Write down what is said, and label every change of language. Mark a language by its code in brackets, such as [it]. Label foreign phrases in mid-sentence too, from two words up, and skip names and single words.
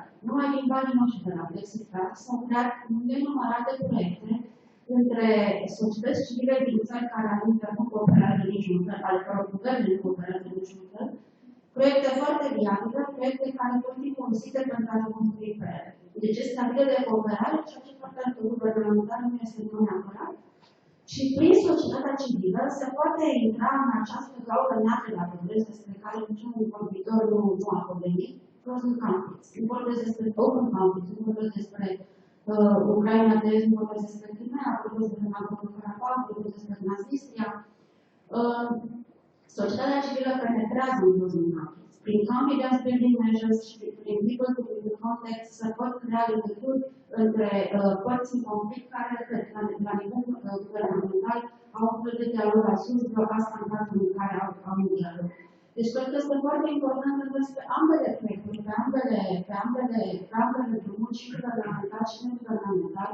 [ro] Numai din banii noștri de la Flexitrack s-au creat nenumărate proiecte între societăți civile din țări care nu cooperează niciun fel, ale căror guverne nu cooperează niciun fel, proiecte foarte viabile, proiecte care pot fi folosite pentru a construi pe ele. Deci este avidă de cooperare, ceea ce partea guvernamentală nu este neapărat. Și prin societatea civilă se poate intra în această gaură neagră la progres despre care niciun vorbitor nu a vorbit, [en] closing conflicts. [ro] Nu vorbesc despre [en] open conflicts, [ro] nu vorbesc despre Ucraina de Est, nu vorbesc despre Crimea, nu vorbesc despre Nagorno-Karabakh, nu vorbesc despre Transnistria. Societatea civilă penetrează în [en] closing conflicts. [ro] Prin [en] confidence building measures [ro] și prin [en] people to people context [ro] se pot crea legături între părți în conflict care, la nivel guvernamental, au un fel de dialog sus, asta în cazul în care au un dialog. Deci, cred că este foarte important să vezi pe ambele proiecturi, pe ambele drumuri, și guvernamental și neguvernamental.